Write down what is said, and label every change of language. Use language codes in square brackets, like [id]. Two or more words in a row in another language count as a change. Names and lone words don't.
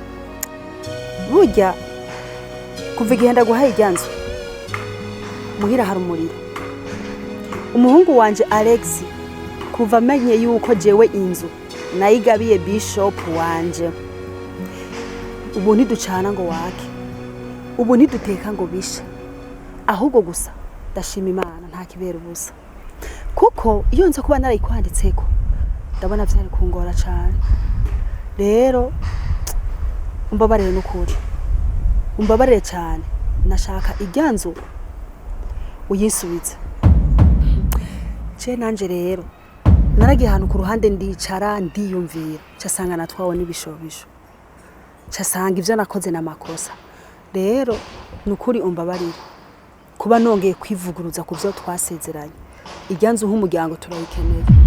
[rn] Burya kuva igihe ndaguhaye ijyanzo muhira hari umuriro. Umuhungu wanje Alex kuva amenye yuko jewe inzu nayigabiye Bishop wanje. Ubu ntiducana ngo wake. Ubu ntiduteka ngo bishe. Ahubwo gusa ndashima Imana nta kibera ubusa. Kuko iyo nza kuba narayikwanditseko ndabona byari kungora cyane. Rero umbabarire n'ukuri. Umbabarire cyane. Nashaka ijyanzo uyisubize. Je nanje rero naragiye hano ku ruhande ndicara ndiyumvira. Cyasanga natwawe n'ibishobisho. Cyasanga ivyo nakoze n'amakosa. Rero n'ukuri umbabarire. Kuba nongeye kwivuguruza ku byo twasezeranye. Ijyanzo nk'umuryango turayikeneye.